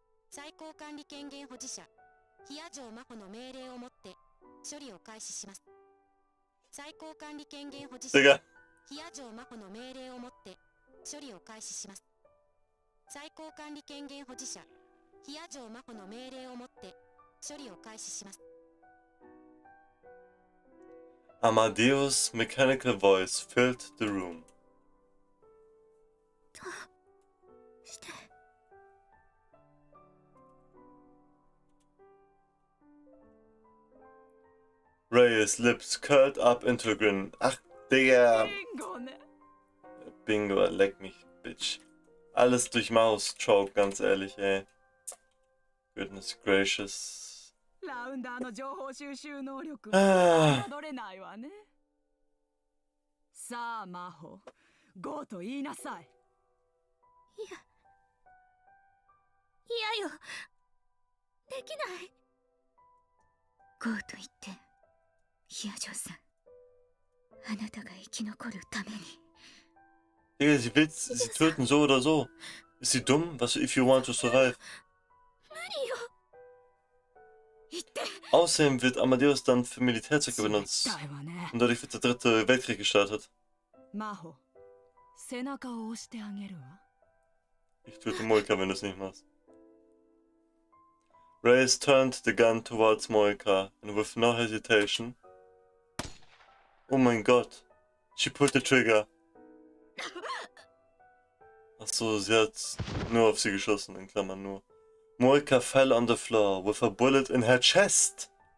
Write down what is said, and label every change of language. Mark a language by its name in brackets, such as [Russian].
[Japanese] 最高管理権限保持者、ヒア城真帆の命令をもって処理を開始します。最高管理権限保持者、 [German] Digga. [Japanese] ヒア城真帆の命令をもって処理を開始します。最高管理権限保持者、ヒア城真帆の命令をもって処理を開始します。 [English] Amadeus' mechanical voice filled the room. [Japanese] どうして。 [English] Ray's lips curled up into a grin. [German] Ach, Digga. [Japanese] ビンゴね。 [German] Bingo, leck mich, Bitch. Alles durch Maus-Choke, ganz ehrlich, ey. [English] Goodness gracious. [Japanese] ラウンダーの情報収集能力あは侮れないわね。さあ、マホ、ゴーと言いなさい。いや。いやよ。できない。ゴーと言って、ヒアジョさん。あなたが生き残るために。 [German] Digga, sie will sie töten, so oder so. Ist sie dumm? [English] Was if you want to survive? [Japanese] 無理よ。言って。 [German] Außerdem wird Amadeus dann für Militärzwecke benutzt. [Japanese] だいわね。 [German] Und dadurch wird der dritte Weltkrieg gestartet. [Japanese] マホ、背中を押してあげるわ。 [German] Ich töte Moika, wenn du es nicht machst. [English] Reyes turned the gun towards Moika, and with no hesitation... [German] Oh mein Gott. [English] She pulled the trigger. [German] Achso, sie hat nur auf sie geschossen, in Klammern nur. [English] Moika fell on the floor with a bullet in her chest.